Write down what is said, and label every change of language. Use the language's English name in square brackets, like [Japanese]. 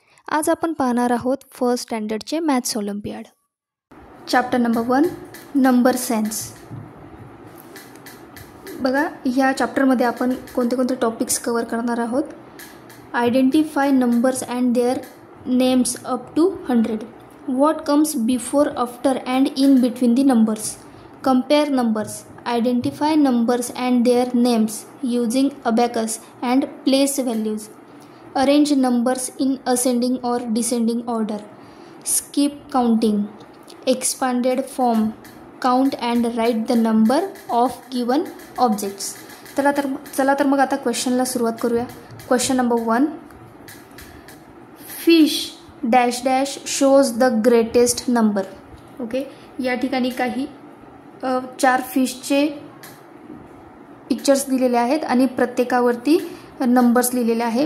[Marathi] आज आपण पाहणार आहोत first स्टँडर्डचे maths Olympiad. Chapter number 1, number sense. बघा, ह्या चॅप्टरमध्ये आपण कोणते टॉपिक्स कवर करणार आहोत. [English] Identify numbers and their names up to 100. What comes before, after and in between the numbers? Compare numbers. Identify numbers and their names using abacus and place values. Arrange numbers in ascending or descending order. Skip counting. Expanded form. Count and write the number of given objects. [Marathi] चला तर मग आता क्वेश्चनला सुरुवात करूया. Question number 1. [English] Fish dash dash shows the greatest number. [Marathi] Okay, या ठिकाणी काही 4 फिशचे pictures दिलेले आहेत आणि प्रत्येकावरती नंबर्स लिहिलेले आहे.